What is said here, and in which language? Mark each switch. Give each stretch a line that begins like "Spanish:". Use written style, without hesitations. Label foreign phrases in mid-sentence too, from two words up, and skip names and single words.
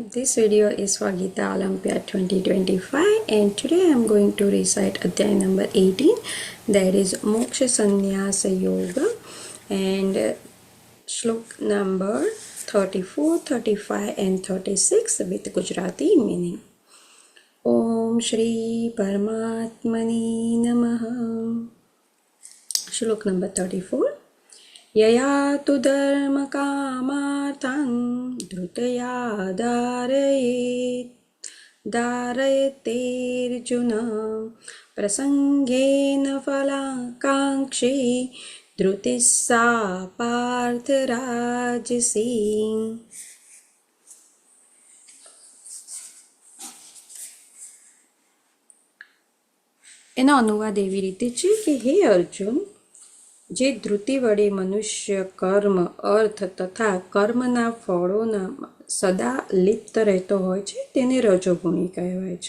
English: This video is for Gita Olympiad 2025 and today I am going to recite Adhyay number 18, that is Moksha Sannyasa Yoga, and Shlok number 34, 35 and 36 with Gujarati meaning.
Sanskrit: ओम् श्री परमात्मनि नमः.
English: Shlok number 34.
Sanskrit: यया तु धर्मकामार्थं धृतया धारयतेऽर्जुन प्रसङ्गेन फलाकाङ्क्षी धृतिः सा पार्थराजसी.
Gujarati: એનો અનુવાદ એવી રીતે છે કે હે અર્જુન, જે ધૃતિ વડે મનુષ્ય કર્મ, અર્થ તથા કર્મના ફળોના સદા લિપ્ત રહેતો હોય છે તેને રજોગુણી કહેવાય છે.